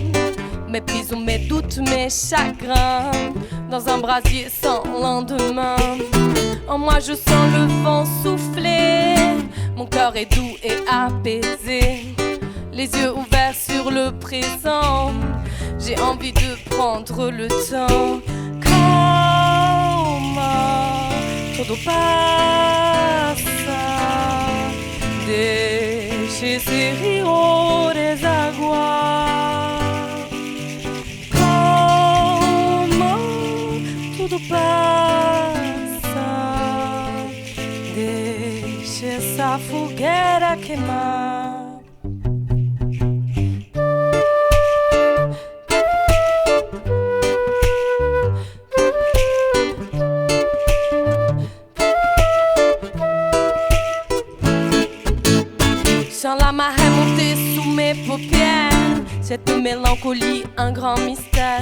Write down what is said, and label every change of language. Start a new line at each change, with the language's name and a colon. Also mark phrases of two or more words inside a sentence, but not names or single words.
French: Mes prisons, mes doutes, mes chagrins, dans un brasier sans lendemain. En moi je sens le vent souffler, mon cœur est doux et apaisé. Les yeux ouverts sur le présent, j'ai envie de prendre le temps.
Portuguese: Calma, todo passa, deixe esse rio desaguar. Tudo passa, deixa essa fogueira queimar.
French: Sans la marée montée sous mes paupières, cette mélancolie, un grand mystère.